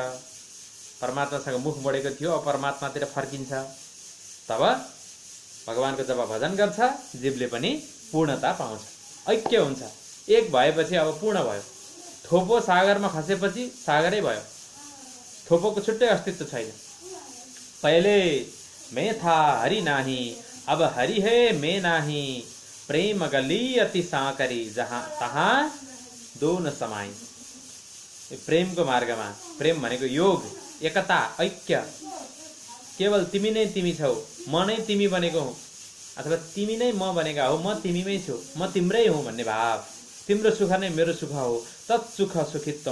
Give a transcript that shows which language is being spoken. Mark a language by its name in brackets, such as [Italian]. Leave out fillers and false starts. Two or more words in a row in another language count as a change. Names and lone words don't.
[Nepali] परमात्मासँग मुख मोडेको थियो, अब परमात्मातिर फर्किन्छ। तब भगवानको जब भजन गर्छ, जीवले पनि पूर्णता पाउँछ, ऐक्य हुन्छ। एक भएपछि अब पूर्ण भयो। थोपो सागरमा खसेपछि सागरै भयो, थोपोको छुट्टै अस्तित्व छैन। [Hindi] पहले मैं था हरि नाही, अब हरि है मैं नाही, प्रेम गली अति साकरी, जहाँ तहाँ दोन समाई। [Nepali] प्रेमको मार्गमा, प्रेम भनेको योग, एकता, ऐक्य। केवल तिमी नै तिमी छौ, म नै तिमी बनेको हुँ, अथवा तिमी नै म बनेका हो, म तिमीमै छु, म तिम्रै हुँ भन्ने भाव। तिम्रो सुख नै मेरो सुख हो, [Sanskrit] तत्सुख सुखित्वम।